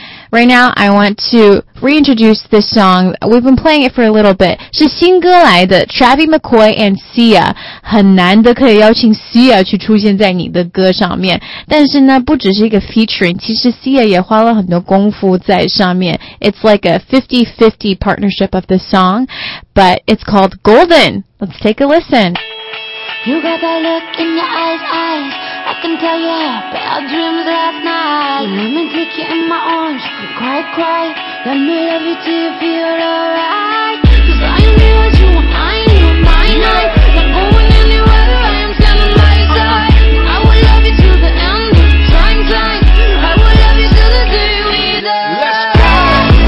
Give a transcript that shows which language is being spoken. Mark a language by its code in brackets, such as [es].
[en] Right now, I want to reintroduce this song. We've been playing it for a little bit. [zh] 是新歌来的 Travis McCoy and Sia. 很难得可以邀请 Sia 去出现在你的歌上面。但是呢不只是一个 featuring, 其实 Sia 也花了很多功夫在上面。 [en] It's like a 50-50 partnership of the song, but it's called Golden. Let's take a listen. You got that look in your eyes. I can tell you had bad dreams last night Let me take you in my arms, cry, cry Let me love you till you feel alright Cause I knew what you want, I knew my night Not going anywhere, I am standing by your side I will love you till the end of time, time I will love you till the day we die